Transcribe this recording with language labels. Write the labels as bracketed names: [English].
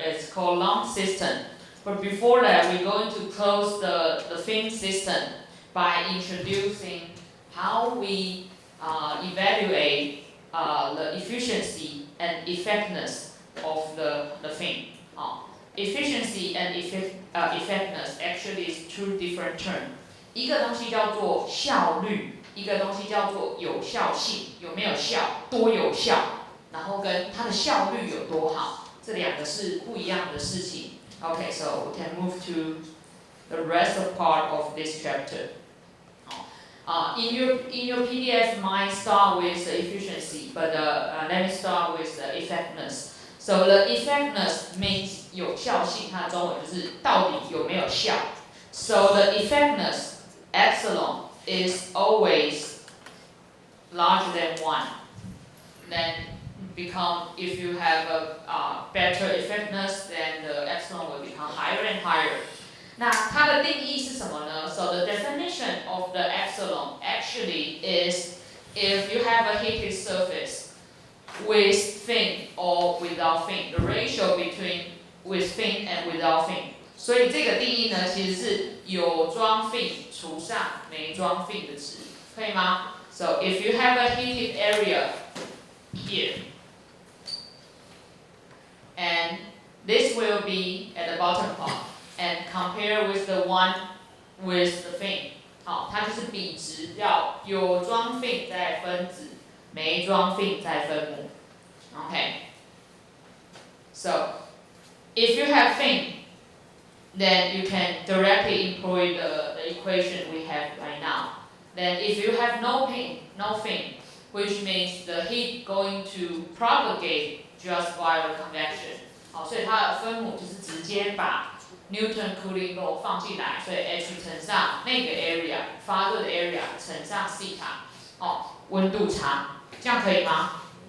[English] It's called lump system. But before that, we're going to close the fin system by introducing how we evaluate the efficiency and effectiveness of the fin. Efficiency and effectiveness actually is two different terms. [Chinese] 一个东西叫做效率。一个东西叫做有效性，有没有效，多有效，然后跟它的效率有多好，这两个是不一样的事情。 [English] Okay, so we can move to the rest of part of this chapter. in your PDF might start with the efficiency, but let me start with the effectiveness. So the effectiveness means [Chinese] 有效性，它的中文就是到底有没有效。 [English] So the effectiveness epsilon is always larger than 1. Then become if you have a better effectiveness, then the epsilon will become higher and higher. [Chinese] 那它的定义是什么呢 [English] ？So the definition of the epsilon actually is if you have a heated surface with fin or without fin, the ratio between with fin and without fin. [Chinese] 所以这个定义呢，其实是有装 fin 除上没装 fin 的值，可以吗 [English] ？So if you have a heated area here, and this will be at the bottom part, and compare with the one with the fin. [Chinese] 好，它就是比值要有装 fin 再分子，没装 fin 再分母。 [English] Okay. So if you have fin, then you can directly employ the equation we have right now. Then if you have no fin, which means the heat going to propagate just via convection. [Chinese] 好，所以它的分母就是直接把 Newton cooling law 放进来，所以 H 乘上那个 area 发热的 area 乘上西塔，哦，温度差，这样可以吗？